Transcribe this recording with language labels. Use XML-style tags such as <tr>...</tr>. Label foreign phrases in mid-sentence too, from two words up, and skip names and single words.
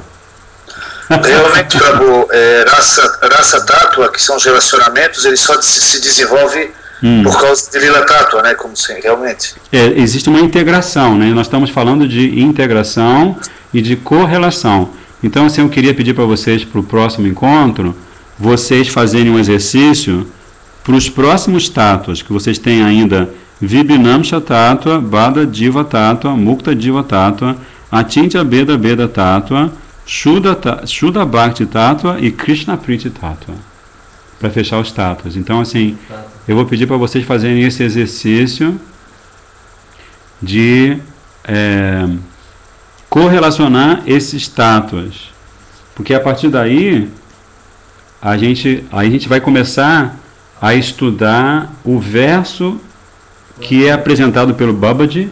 <pt>Realmente, Prabhu, raça Tattva, que são os relacionamentos, ele só se desenvolve por causa de</pt> <sa>लीला तत्त्व,</sa> <pt>né? Como assim, realmente. Existe uma integração, né? Nós estamos falando de integração e de correlação. Então, assim, eu queria pedir para vocês, para o próximo encontro, vocês fazerem um exercício para os próximos tátuas, que vocês têm ainda</pt> <sa>विभिन्नांश तत्त्व, बद्ध जीव तत्त्व, मुक्त जीव तत्त्व, अचिन्त्य भेद अभेद तत्त्व, शुद्ध भक्ति तत्त्व</sa> <pt>e</pt> <sa>कृष्ण प्रीति तत्त्व,</sa> <pt>para fechar os tátuas. Então, assim, eu vou pedir para vocês fazerem esse exercício de correlacionar esses tátuas, porque a partir daí a gente vai começar a estudar o verso que é apresentado pelo Babaji.</pt>